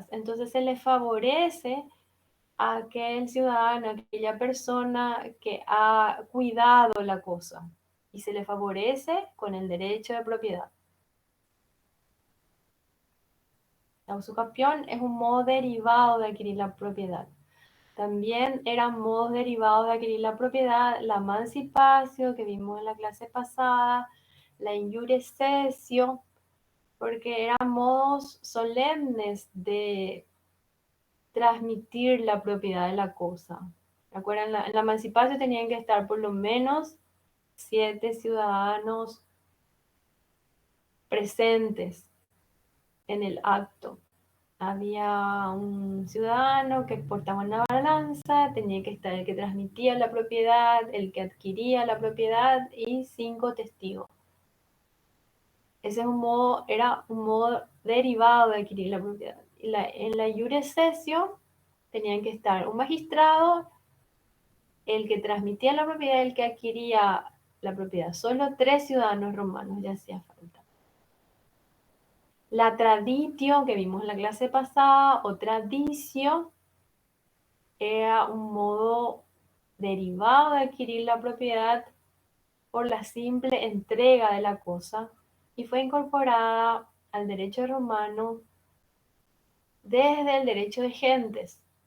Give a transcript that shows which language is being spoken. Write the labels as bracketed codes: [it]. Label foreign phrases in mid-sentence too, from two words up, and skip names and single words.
[es] Entonces se le favorece a aquel ciudadano, a aquella persona que ha cuidado la cosa y se le favorece con el derecho de propiedad. La usucapión es un modo derivado de adquirir la propiedad. También eran modos derivados de adquirir la propiedad, la emancipación que vimos en la clase pasada, la [la] iure cessio, [es] porque eran modos solemnes de transmitir la propiedad de la cosa. ¿Recuerdan? En la emancipación tenían que estar por lo menos 7 ciudadanos presentes en el acto. Había un ciudadano que portaba una balanza, tenía que estar el que transmitía la propiedad, el que adquiría la propiedad y 5 testigos. Ese es era un modo derivado de adquirir la propiedad. En la [la] iure cessio [es] tenían que estar un magistrado, el que transmitía la propiedad, el que adquiría la propiedad. Solo 3 ciudadanos romanos ya hacía falta. La traditio, que vimos en la clase pasada, o tradicio, era un modo derivado de adquirir la propiedad por la simple entrega de la cosa y fue incorporada al derecho romano desde el derecho de gentes.